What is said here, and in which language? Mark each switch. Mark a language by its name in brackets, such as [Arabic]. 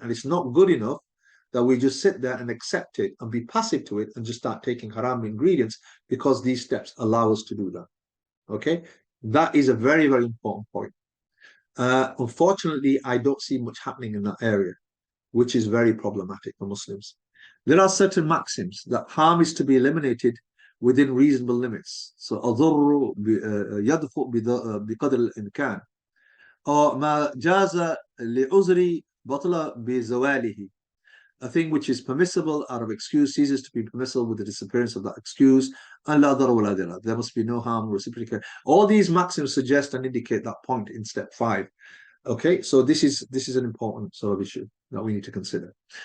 [English] And it's not good enough that we just sit there and accept it and be passive to it and just start taking haram ingredients, because these steps allow us to do that. Okay, that is a very, very important point. Unfortunately, I don't see much happening in that area, which is very problematic for Muslims. There are certain maxims that harm is to be eliminated within reasonable limits. [Arabic] So, الضر يدفع بقدر الإمكان، or ما جاز لعذر بطل بزواله. [English] A thing which is permissible out of excuse ceases to be permissible with the disappearance of that excuse. And [Arabic] la dar wa la dirar. [English] There must be no harm, reciprocate. All these maxims suggest and indicate that point in step 5. Okay, so this is an important sort of issue that we need to consider.